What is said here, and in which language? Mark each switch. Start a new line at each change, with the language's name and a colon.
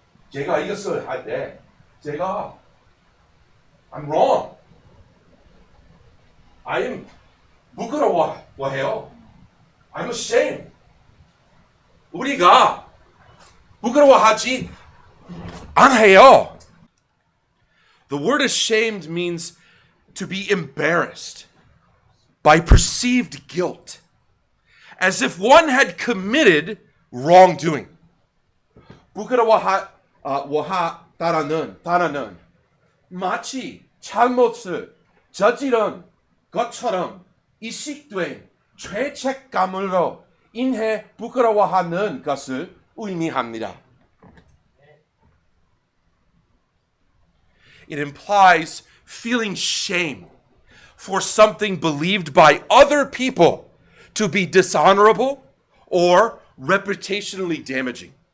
Korean: 제가 이것을 할 때 제가
English: I'm wrong. I'm
Korean: 부끄러워해요.
English: I'm ashamed.
Korean: 우리가 부끄러워하지 않아요.
English: The word ashamed means to be embarrassed by perceived guilt, as if one had committed wrongdoing.
Korean: 부끄러워하다라는 단어는 마치 잘못을 저지른 것처럼 인식된 죄책감으로 인해 부끄러워하는 것을 의미합니다.
English: It implies feeling shame for something believed by other people to be dishonorable or reputationally damaging.